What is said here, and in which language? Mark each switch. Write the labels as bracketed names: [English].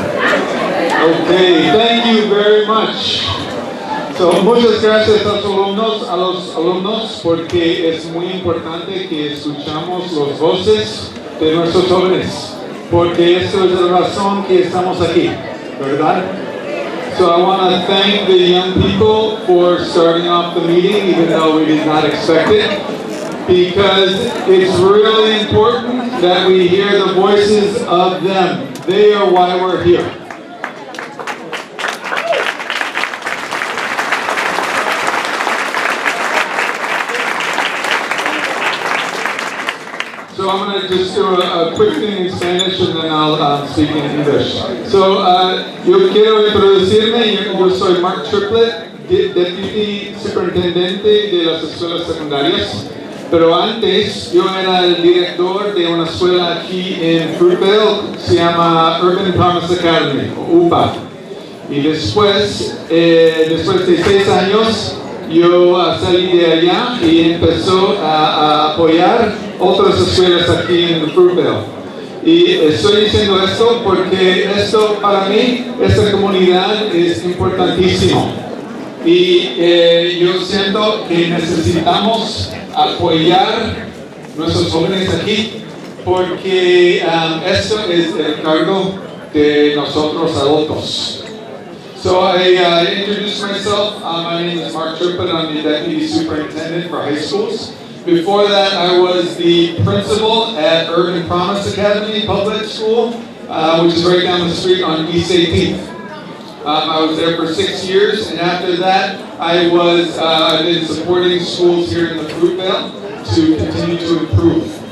[English] Okay, thank you very much. [Spanish] So, muchas gracias a los alumnos, porque es muy importante que escuchamos las voces de nuestros jóvenes, porque eso es la razón que estamos aquí, ¿verdad? [English] So I want to thank the young people for starting off the meeting, even though we did not expect it, because it's really important that we hear the voices of them. They are why we're here. So I'm going to just do a quick thing in Spanish and then I'll speak in English. [Spanish] So yo quiero introducirme. Yo soy Mark Triplett, Deputy Superintendente de las escuelas secundarias. Pero antes yo era el director de una escuela aquí en Fruitvale, se llama Urban Promise Academy, o UPA. Y después de 6 años, yo salí de allá y empezó a apoyar otras escuelas aquí en Fruitvale. Y estoy diciendo esto porque esto para mí, esta comunidad es importantísimo. Y yo siento que necesitamos apoyar nuestros jóvenes aquí porque esto es el cargo de nosotros adultos. [English] So I introduced myself. My name is Mark Triplett. I'm the Deputy Superintendent for high schools. Before that, I was the principal at Urban Promise Academy Public School, which is right down the street on East 18th. I was there for 6 years, and after that, I've been supporting schools here in the Fruitvale to continue to improve.